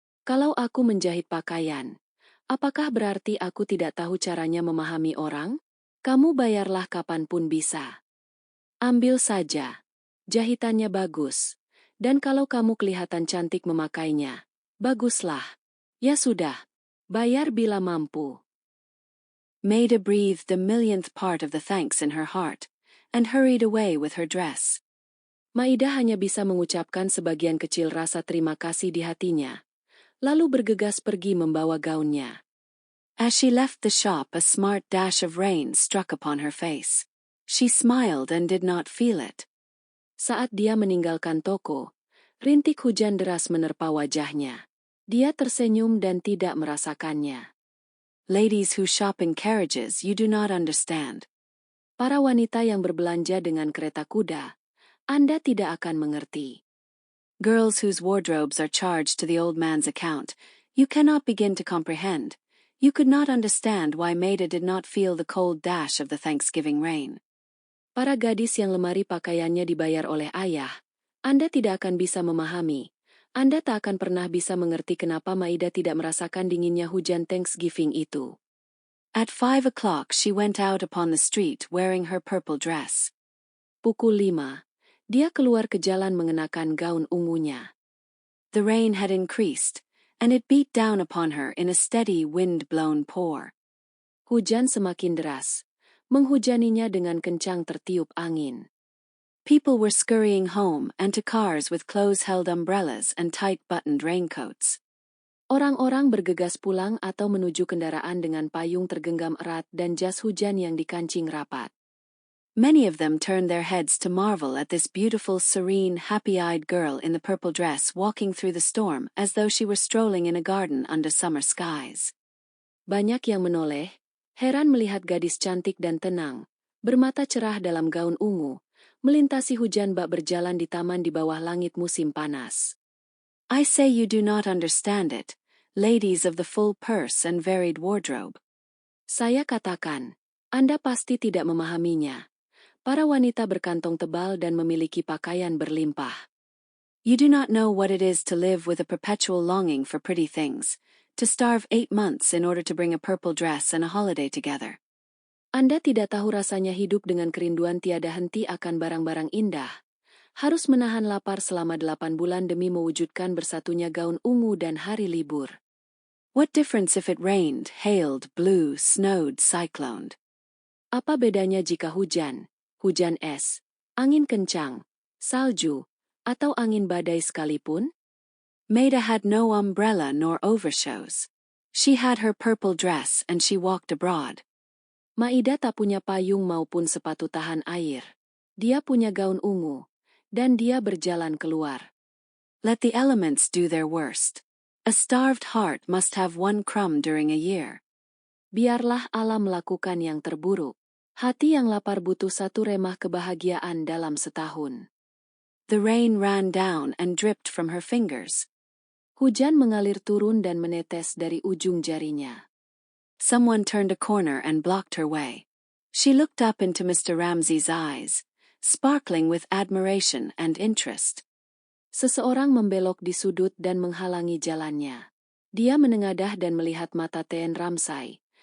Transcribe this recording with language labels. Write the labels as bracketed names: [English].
[Indonesian] Kalau aku menjahit pakaian, apakah berarti aku tidak tahu caranya memahami orang? Kamu bayarlah kapanpun bisa. Ambil saja. Jahitannya bagus. Dan kalau kamu kelihatan cantik memakainya, baguslah. Ya sudah, bayar bila mampu." [English] Maida breathed the millionth part of the thanks in her heart, and hurried away with her dress. [Indonesian] Maida hanya bisa mengucapkan sebagian kecil rasa terima kasih di hatinya, lalu bergegas pergi membawa gaunnya. [English] As she left the shop, a smart dash of rain struck upon her face. She smiled and did not feel it. [Indonesian] Saat dia meninggalkan toko, rintik hujan deras menerpa wajahnya. Dia tersenyum dan tidak merasakannya. [English] Ladies who shop in carriages, you do not understand. [Indonesian] Para wanita yang berbelanja dengan kereta kuda, Anda tidak akan mengerti. [English] Girls whose wardrobes are charged to the old man's account, you cannot begin to comprehend. You could not understand why Maida did not feel the cold dash of the Thanksgiving rain. [Indonesian] Para gadis yang lemari pakaiannya dibayar oleh ayah, Anda tidak akan bisa memahami. Anda tak akan pernah bisa mengerti kenapa Maida tidak merasakan dinginnya hujan Thanksgiving itu. [English] At 5 o'clock she went out upon the street wearing her purple dress. [Indonesian] Pukul 5. Dia keluar ke jalan mengenakan gaun ungunya. [English] The rain had increased, and it beat down upon her in a steady wind-blown pour. [Indonesian] Hujan semakin deras, menghujaninya dengan kencang tertiup angin. [English] People were scurrying home and to cars with close-held umbrellas and tight-buttoned raincoats. [Indonesian] Orang-orang bergegas pulang atau menuju kendaraan dengan payung tergenggam erat dan jas hujan yang dikancing rapat. [English] Many of them turned their heads to marvel at this beautiful, serene, happy-eyed girl in the purple dress walking through the storm as though she were strolling in a garden under summer skies. [Indonesian] Banyak yang menoleh, heran melihat gadis cantik dan tenang, bermata cerah dalam gaun ungu, melintasi hujan bak berjalan di taman di bawah langit musim panas. [English] I say you do not understand it, ladies of the full purse and varied wardrobe. [Indonesian] Saya katakan, Anda pasti tidak memahaminya. Para wanita berkantong tebal dan memiliki pakaian berlimpah. [English] You do not know what it is to live with a perpetual longing for pretty things, to starve 8 months in order to bring a purple dress and a holiday together. [Indonesian] Anda tidak tahu rasanya hidup dengan kerinduan tiada henti akan barang-barang indah. Harus menahan lapar selama 8 bulan demi mewujudkan bersatunya gaun ungu dan hari libur. [English] What difference if it rained, hailed, blew, snowed, cycloned? [Indonesian] Apa bedanya jika hujan es, angin kencang, salju, atau angin badai sekalipun? [English] Maida had no umbrella nor overshoes. She had her purple dress and she walked abroad. [Indonesian] Maida tak punya payung maupun sepatu tahan air. Dia punya gaun ungu, dan dia berjalan keluar. [English] Let the elements do their worst. A starved heart must have 1 crumb during a year. [Indonesian] Biarlah alam melakukan yang terburuk. Hati yang lapar butuh 1 remah kebahagiaan dalam setahun. [English] The rain ran down and dripped from her fingers. [Indonesian] Hujan mengalir turun dan menetes dari ujung jarinya. [English] Someone turned a corner and blocked her way. She looked up into Mr. Ramsay's eyes, sparkling with admiration and interest. [Indonesian] Seseorang membelok di sudut dan menghalangi jalannya. Dia menengadah dan melihat mata T.N. Ramsay,